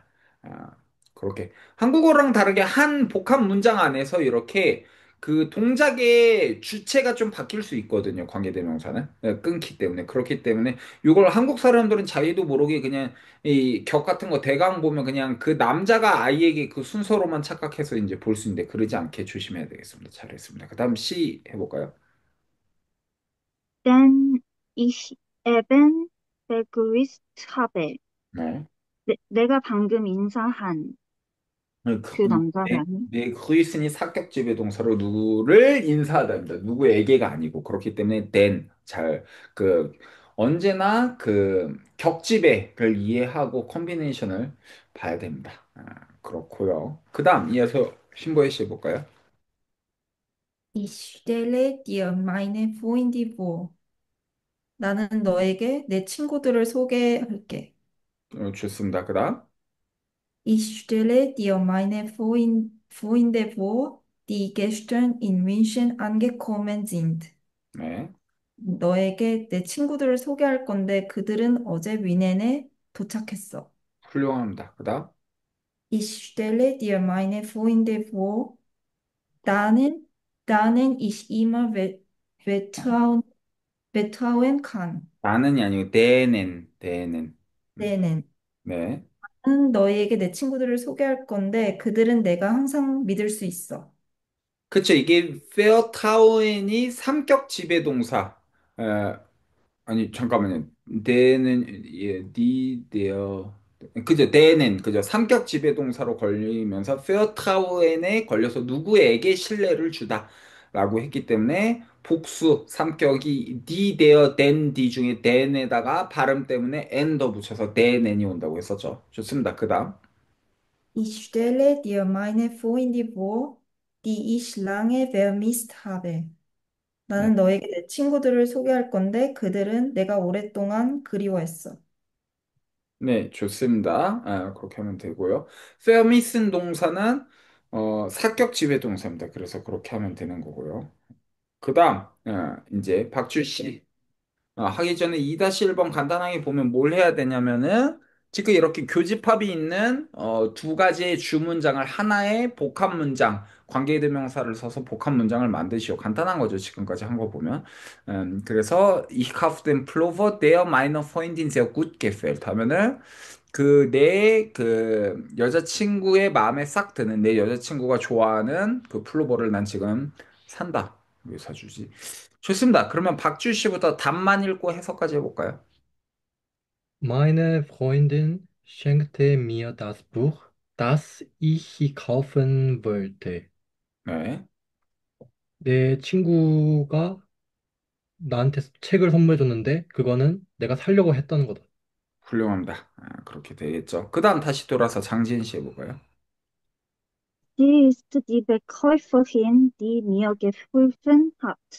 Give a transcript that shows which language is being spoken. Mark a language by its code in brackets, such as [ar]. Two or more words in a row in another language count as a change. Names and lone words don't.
[ko] 아, 그렇게 한국어랑 다르게 한 복합 문장 안에서 이렇게 그 동작의 주체가 좀 바뀔 수 있거든요. 관계대명사는 끊기 때문에 그렇기 때문에 이걸 한국 사람들은 자기도 모르게 그냥 이 격 같은 거 대강 보면 그냥 그 남자가 아이에게 그 순서로만 착각해서 이제 볼 수 있는데 그러지 않게 조심해야 되겠습니다. 잘했습니다. 그다음 C 해볼까요? [de] Denn ich eben begrüßt habe. [ko] 네. 내가 방금 인사한 그 네, 남자라니. 네, 그리스니 사격지배 동사로 누구를 인사하답니다. 누구에게가 아니고 그렇기 때문에 then 그 언제나 그 격지배를 이해하고 컨비네이션을 봐야 됩니다. 그렇고요. 그다음 이어서 신보혜 씨 해볼까요? [de] Ich stelle dir meine Freunde vor. [ko] 나는 너에게 내 친구들을 소개할게. 좋습니다. 그다음 [de] Ich stelle dir meine Freunde vor, die gestern in München angekommen sind. [ko] 네, 너에게 내 친구들을 소개할 건데 그들은 어제 뮌헨에 도착했어. 훌륭합니다. 그다음 [de] Ich stelle dir meine Freunde vor. [ko] 나는 나는 [de] ich immer vertrauen kann. [ko] 나는이 아니고 대는 네는 네. 나는 너희에게 내 친구들을 소개할 건데 그들은 내가 항상 믿을 수 있어. 그쵸. 이게 페어타운이 삼격 지배동사. 아니 잠깐만요. 대는 예, 데어 그죠? 대는 그죠? 삼격 지배동사로 걸리면서 페어타운에 걸려서 누구에게 신뢰를 주다. 라고 했기 때문에 복수 삼격이 [de] die, der, den, die [ko] 중에 then에다가 발음 때문에 n 더 붙여서 then이 온다고 했었죠. 좋습니다. 그 다음. [de] Ich stelle dir meine Freunde vor, die ich lange vermisst habe. [ko] 네, 나는 너에게 내 친구들을 소개할 건데 그들은 내가 오랫동안 그리워했어. 네, 좋습니다. 그렇게 하면 되고요. 페어미슨 동사는 사격 지휘 동사입니다. 그래서 그렇게 하면 되는 거고요. 그 다음, 이제 박주 씨. 하기 전에 2-1번 간단하게 보면 뭘 해야 되냐면은 지금 이렇게 교집합이 있는 두 가지의 주문장을 하나의 복합 문장, 관계대명사를 써서 복합 문장을 만드시오. 간단한 거죠. 지금까지 한 거 보면. 그래서 [de] Ich habe den Pullover, der meiner Freundin sehr gut gefällt [ko] 하면은 그 내 그 여자친구의 마음에 싹 드는 내 여자친구가 좋아하는 그 플로버를 난 지금 산다. 왜 사주지? 좋습니다. 그러면 박주 씨부터 답만 읽고 해석까지 해볼까요? [de] Meine Freundin schenkte mir das Buch, das ich kaufen wollte. [ko] 네, 내 친구가 나한테 책을 선물해 줬는데 그거는 내가 살려고 했던 거다. 훌륭합니다. 그렇게 되겠죠. 그 다음 다시 돌아서 장지은 씨 해볼까요? [de] Sie ist die Verkäuferin, die mir geholfen hat.